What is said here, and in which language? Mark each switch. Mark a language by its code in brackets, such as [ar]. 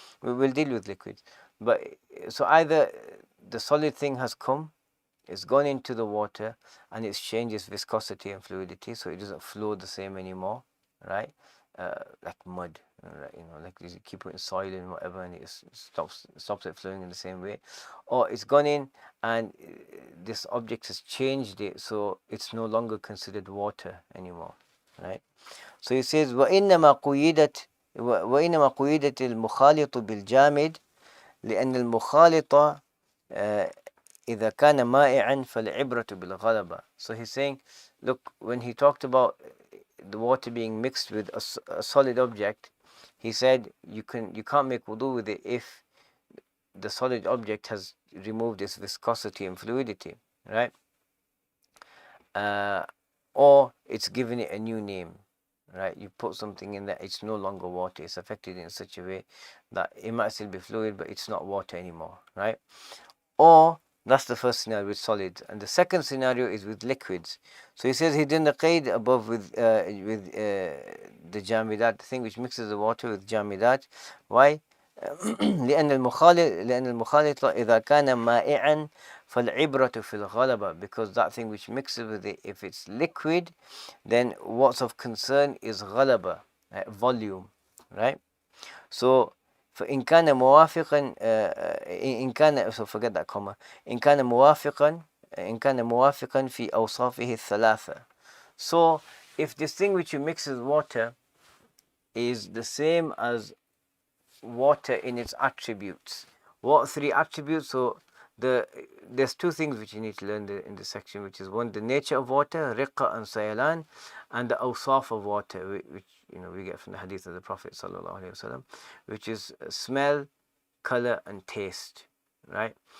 [en] We'll deal with liquids, but so either the solid thing has come, it's gone into the water, and it's changed its viscosity and fluidity, so it doesn't flow the same anymore, right? Like mud, right? Like you keep putting soil in whatever, and it stops it flowing in the same way. Or it's gone in, and this object has changed it, so it's no longer considered water anymore, right? So he says, [ar] وإنما قيدت وإنما قيدت المخالط بالجامد لأن المخالط إذا كان مائعا فالعبرة بالغلبة. [en] So he's saying, look, when he talked about the water being mixed with a solid object, he said you can't make wudu with it if the solid object has removed its viscosity and fluidity, right? Or it's given it a new name, right? You put something in that it's no longer water, it's affected in such a way that it might still be fluid, but it's not water anymore, right? Or that's the first scenario with solids, and the second scenario is with liquids. So he says he did the qaid above with the jamidat, the thing which mixes the water with jamidat. Why? [ar] لأن المخالط إذا كان مائعا فالعبرة في الغلبة, [en] because that thing which mixes with it, if it's liquid, then what's of concern is غلبة, volume, right? So [ar] فإن كان موافقا إن كان [en] so forget that comma [ar] إن كان موافقا في أوصافه الثلاثة. [en] So if this thing which you mix with water is the same as water in its attributes, what three attributes? So there's two things which you need to learn in this section, which is one, the nature of water, riqqa and sayalan, and the awsaf of water, which we get from the hadith of the Prophet sallallahu alaihi wasallam, which is smell, color, and taste, right?